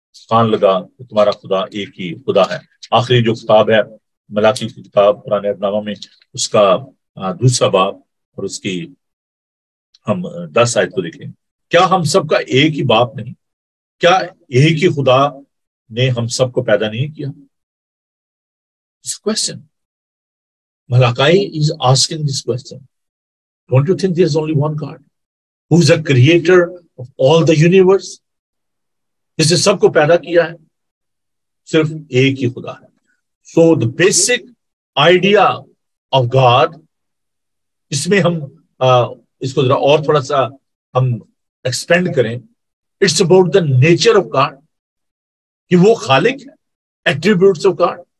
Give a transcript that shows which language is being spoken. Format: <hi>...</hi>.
<ur>کان لگا کہ تمہارا خدا ایک ہی خدا ہے۔ آخری جو کتاب ہے ملاکی کی کتاب پرانے عہد نامہ میں، اس کا 2 باب اور اس کی ہم 10 آیت کو دیکھیں۔ کیا ہم سب کا ایک ہی باپ نہیں؟ کیا ایک ہی خدا نے ہم سب کو پیدا نہیں کیا؟ Question.</ur> <en>Malachi is asking this question. Don't you think there is only one God who is the creator of all the universe?</en> <ur>جس نے سب کو پیدا کیا ہے، صرف ایک ہی خدا ہے۔</ur> <en>So the basic idea of God،</en> <ur>اس میں ہم اس کو ذرا اور تھوڑا سا ہم ایکسپینڈ کریں،</ur> <en>it's about the nature of God,</en> <ur>کہ وہ خالق ہے،</ur> <en>attributes of God,</en>